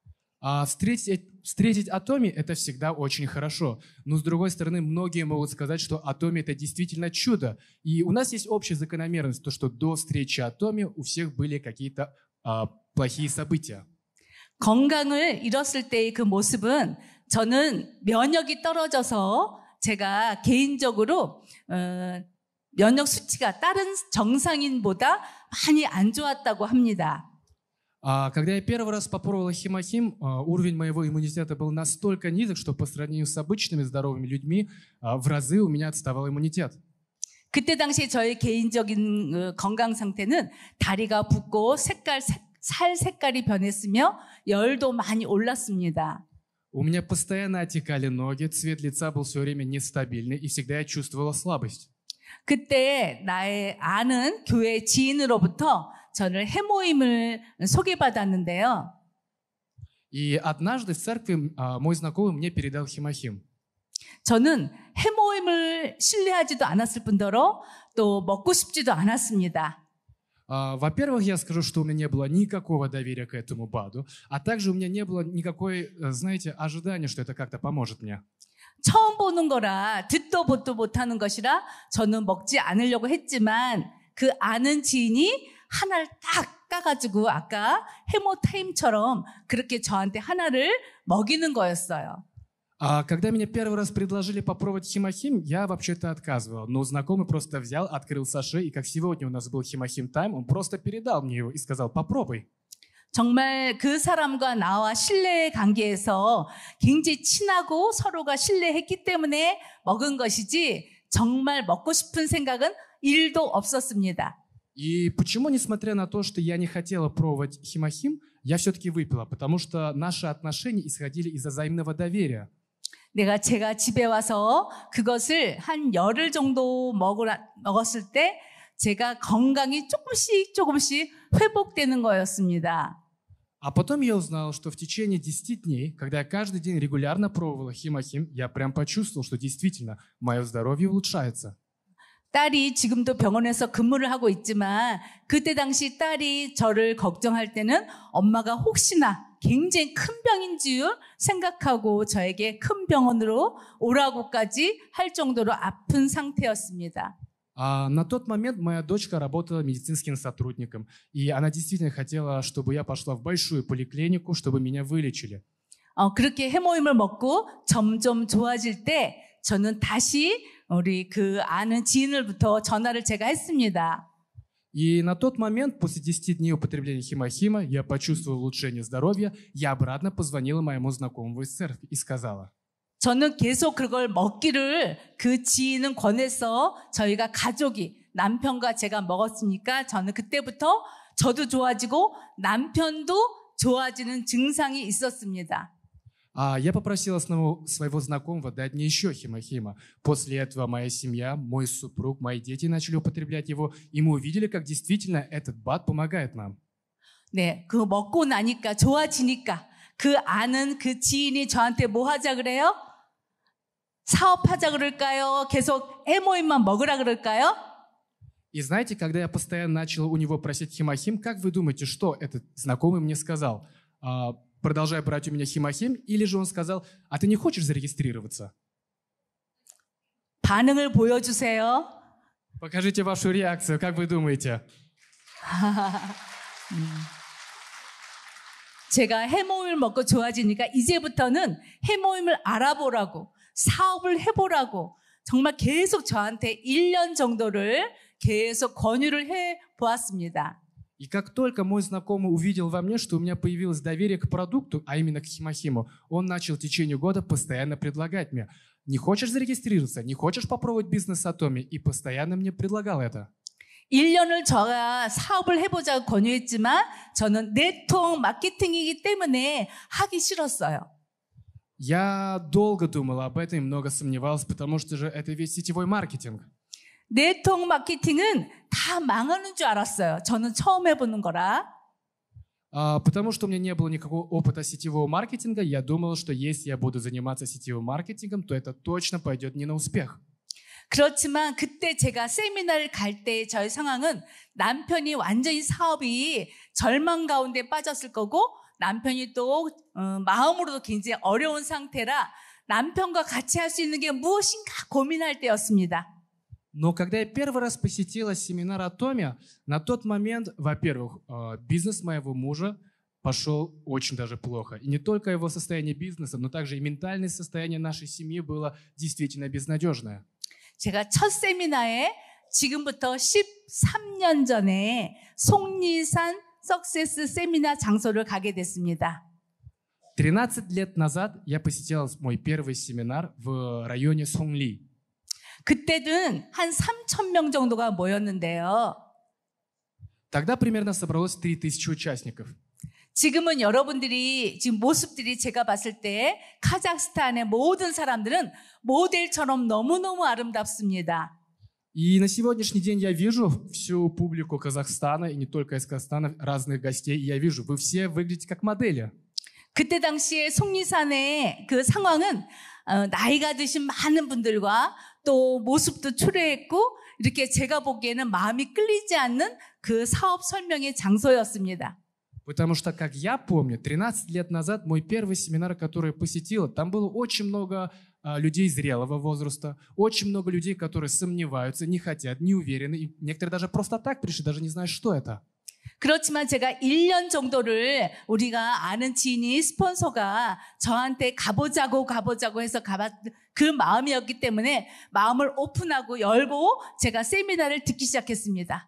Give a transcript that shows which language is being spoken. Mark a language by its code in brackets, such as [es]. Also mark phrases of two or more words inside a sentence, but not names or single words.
[ru] Встретить Атоми — это всегда очень хорошо. Но, с другой стороны, многие могут сказать, что Атоми — это действительно чудо. И у нас есть общая закономерность, то, что до встречи Атоми у всех были какие-то плохие события. [ko] 건강을 잃었을 때의 그 모습은 저는 면역이 떨어져서 제가 개인적으로 면역 수치가 다른 정상인보다 많이 안 좋았다고 합니다. [ru] Когда я первый раз попробовала химохим, уровень моего иммунитета был настолько низок, что по сравнению с обычными здоровыми людьми в разы у меня отставал иммунитет. [ko] 그때 당시 저의 개인적인 건강 상태는 다리가 붓고 살 색깔이 변했으며 열도 많이 올랐습니다. [ru] У меня постоянно отекали ноги, цвет лица был все время нестабильный, и всегда я чувствовала слабость. [ko] 그때 나의 아는 교회 지인으로부터 저를 해모임을 소개받았는데요. [ru] И однажды в церкви мой знакомый мне передал химохим. [ko] 저는 해모임을 신뢰하지도 않았을 뿐더러 또 먹고 싶지도 않았습니다. [ru] Во-первых, я скажу, что у меня не было никакого доверия к этому БАДу, а также у меня не было никакой, знаете, ожидания, что это как-то поможет мне. [ko] 처음 보는 거라 듣도 보도 못하는 것이라 저는 먹지 않으려고 했지만 그 아는 지인이 하나를 딱 까가지고 아까 해모타임처럼 그렇게 저한테 하나를 먹이는 거였어요. [ru] Когда меня первый раз предложили попробовать химохим, я вообще-то отказывал. Но знакомый просто взял, открыл саше, и как сегодня у нас был химохим тайм, он просто передал мне его и сказал: попробуй. [ko] 정말 그 사람과 나와 신뢰 관계에서 굉장히 친하고 서로가 신뢰했기 때문에 먹은 것이지 정말 먹고 싶은 생각은 1도 없었습니다. [ru] И почему, несмотря на то, что я не хотела пробовать химохим, я все-таки выпила, потому что наши отношения исходили из взаимного доверия. [ko] 제가 집에 와서 그것을 한 열흘 정도 먹었을 때 제가 건강이 조금씩 회복되는 거였습니다. [ru] А потом я узнал, что в течение 10 дней, когда я каждый день регулярно пробовала химохим, я прям почувствовал, что действительно мое здоровье улучшается. [ko] 딸이 지금도 병원에서 근무를 하고 있지만 그때 당시 딸이 저를 걱정할 때는 엄마가 혹시나 굉장히 큰 병인 줄 생각하고 저에게 큰 병원으로 오라고까지 할 정도로 아픈 상태였습니다. [ru] На тот момент моя дочка работала медицинским сотрудником, и она действительно хотела, чтобы я пошла в большую поликлинику, чтобы меня вылечили. [ko] 그렇게 해모임을 먹고 점점 좋아질 때 저는 다시 우리 그 아는 지인을부터 전화를 제가 했습니다. [ru] И на тот момент, после 10 дней употребления химохима, я почувствовал улучшение здоровья, я обратно позвонила моему знакомому из церкви и сказала. [ko] 저는 계속 그걸 먹기를 그 지인은 권해서 저희가 가족이 남편과 제가 먹었으니까 저는 그때부터 저도 좋아지고 남편도 좋아지는 증상이 있었습니다. [ru] Я попросила своего знакомого дать мне еще химохима. После этого моя семья, мой супруг, мои дети начали употреблять его, и мы увидели, как действительно этот БАД помогает нам. [ko] 네, 그거 먹고 나니까 좋아지니까 그 아는 그 지인이 저한테 뭐 하자 그래요? 사업하자 그럴까요? 계속 해모임만 먹으라 그럴까요? [ru] И знаете, когда я постоянно начал у него просить химохим, как вы думаете, что этот знакомый мне сказал? Продолжай брать у меня химохим, или же он сказал, а ты не хочешь зарегистрироваться? [ko] 반응을 보여주세요. [ru] Покажите вашу реакцию, как вы думаете? [ko] 제가 해모임을 먹고 좋아지니까 이제부터는 해모임을 알아보라고 사업을 해보라고 정말 계속 저한테 1년 정도를 계속 권유를 해보았습니다. [ru] И как только мой знакомый увидел во мне, что у меня появилось доверие к продукту, а именно к химохиму, он начал в течение года постоянно предлагать мне, не хочешь зарегистрироваться, не хочешь попробовать бизнес Atomy, и постоянно мне предлагал это. [ko] 1년을 제가 사업을 해보자고 권유했지만 저는 네트워크 마케팅이기 때문에 하기 싫었어요. [ru] Я долго думал об этом и много сомневался, потому что же это ведь сетевой маркетинг. [ko] 네트워크 마케팅은 다 망하는 줄 알았어요. 저는 처음 해보는 거라. [ru] Потому что у меня не было никакого опыта сетевого маркетинга, я думал, что если я буду заниматься сетевым маркетингом, то это точно пойдет не на успех. [ko] 그렇지만 그때 제가 세미나를 갈 때 저의 상황은 남편이 완전히 사업이 절망 가운데 빠졌을 거고 남편이 또 마음으로도 굉장히 어려운 상태라 남편과 같이 할 수 있는 게 무엇인가 고민할 때였습니다. [ru] Но когда я первый раз посетила семинар Atomy, на тот момент, во-первых, бизнес моего мужа пошел очень даже плохо. И не только его состояние бизнеса, но также и ментальное состояние нашей семьи было действительно безнадежное. [ko] 제가 첫 세미나에 지금부터 13년 전에 송리산 석세스 세미나 장소를 가게 됐습니다. [ru] 13 лет назад я посетил мой первый семинар в районе Сонгли. [ko] 그때는 한 3,000명 정도가 모였는데요. [ru] Тогда примерно собралось 3000 участников. [ko] 지금은 여러분들이 지금 모습들이 제가 봤을 때 카자흐스탄의 모든 사람들은 모델처럼 너무너무 아름답습니다. [ru] И на сегодняшний день я вижу всю публику Казахстана, и не только из Казахстана, разных гостей, и я вижу, вы все выглядите как модели. [ko] 그때 당시에 송리산의 그 상황은 나이가 드신 많은 분들과 또 모습도 초래했고 이렇게 제가 보기에는 마음이 끌리지 않는 그 사업 설명의 장소였습니다. [ru] Потому что, как я помню, 13 лет назад мой первый семинар, который я посетила, там было очень много людей зрелого возраста, очень много людей, которые сомневаются, не хотят, не уверены. И некоторые даже просто так пришли, даже не знают, что это. [ko] 그렇지만 제가 1년 정도를 우리가 아는 지인이 스폰서가 저한테 가보자고 해서 그 마음이었기 때문에 마음을 오픈하고 열고 제가 세미나를 듣기 시작했습니다.